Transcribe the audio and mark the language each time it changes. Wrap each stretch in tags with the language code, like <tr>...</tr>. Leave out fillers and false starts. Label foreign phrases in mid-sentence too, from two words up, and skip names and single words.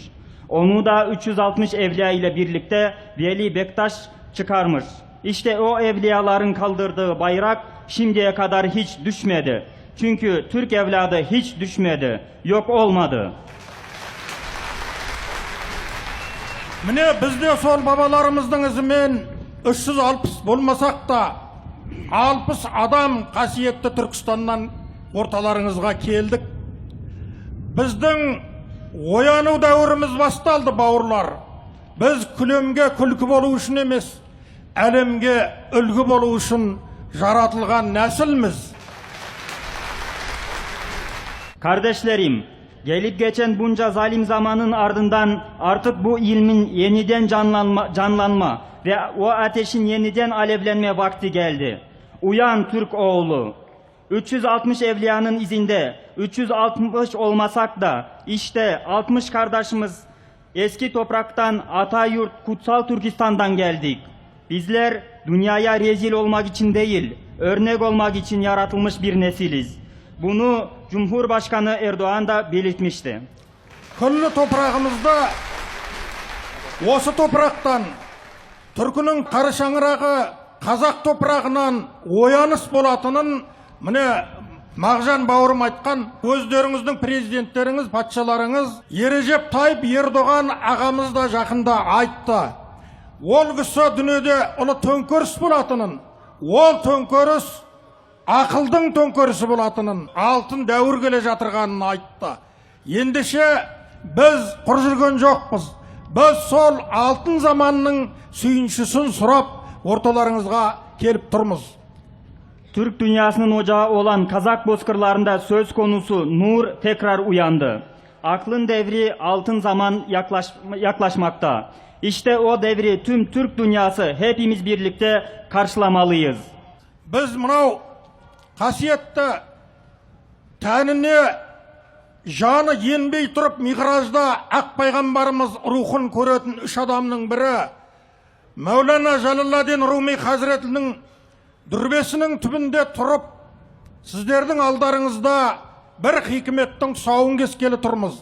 <tr>Onu da 360 evliya ile birlikte Veli Bektaş çıkarmış. İşte o evliyaların kaldırdığı bayrak şimdiye kadar hiç düşmedi. Çünkü Türk evladı hiç düşmedi, yok olmadı.</tr> <kk>Mine bizde sol babalarımızın izімен 360 болмасақ та 60 адам қасиетті Түркістаннан орталарыңызға келдік. Біздің ояну дәуіріміз басталды, бауырлар. Біз күлемге күлкі болу үшін емес, әлемге үлгі болу үшін жаратылған нәсілміз.</kk> <tr>Kardeşlerim, gelip geçen bunca zalim zamanın ardından artık bu ilmin yeniden canlanma ve o ateşin yeniden alevlenme vakti geldi. Uyan Türk oğlu. 360 evliyanın izinde 360 olmasak da işte 60 kardeşimiz eski topraktan Atayurt Kutsal Türkistan'dan geldik. Bizler dünyaya rezil olmak için değil, örnek olmak için yaratılmış bir nesiliz. Bunu Cumhurbaşkanı Erdoğan da belirtmişti.</tr> <kk>Күллі топырағымызда осы топырақтан түркінің қара шаңырағы қазақ топырағынан ояныс болатынын міне Мағжан бауырым айтқан, өздеріңіздің президенттеріңіз, патшаларыңыз Ережеп Тайып Ердоған ағамыз да жақында айтты. Ол кісі дүниеде ұлы төңкеріс болатынын, ол төңкеріс ақылдың төңкерісі болатынын, алтын дәуір келе жатырғанын айтты. Ендеше біз құр жүрген жоқпыз. Біз сол алтын заманның сүйіншісін сұрап орталарыңызға келіп тұрмыз.</kk> <tr>Türk dünyasının ocağı olan Kazak bozkırlarında söz konusu nur tekrar uyandı. Aklın devri altın zaman yaklaşmakta. İşte o devri tüm Türk dünyası hepimiz birlikte karşılamalıyız.</tr> <kk>Biz mınау қасиетті тәніне жаны енбей тұрып миғражда ақ пайғамбарымыз рухын көретін үш адамның бірі Мәулана Жалаладдин Руми Хазіретінің дүрбесінің түбінде тұрып сіздердің алдарыңызда бір хикметтің тұсауын кескелі тұрмыз.</kk>